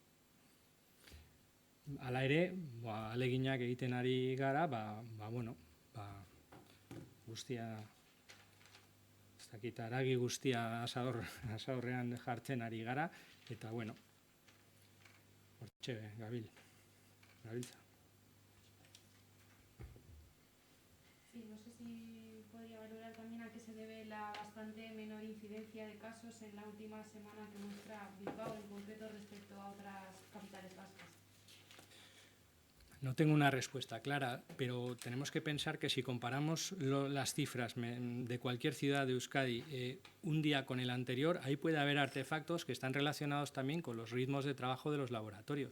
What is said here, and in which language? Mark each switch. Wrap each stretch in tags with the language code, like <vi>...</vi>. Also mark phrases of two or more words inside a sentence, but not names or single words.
<eu>Hala ere, ahaleginak egiten ari gara, guztia, ez dakit, haragi guztia asadorrean jartzen ari gara, eta, hortxe gabiltza.</eu> <es>Sí, no sé si podría valorar también a qué se debe la bastante menor incidencia de casos en la última semana que muestra Bilbao, en concreto respecto a otras capitales vascas. No tengo una respuesta clara, pero tenemos que pensar que si comparamos las cifras de cualquier ciudad de Euskadi un día con el anterior, ahí puede haber artefactos que están relacionados también con los ritmos de trabajo de los laboratorios.</es>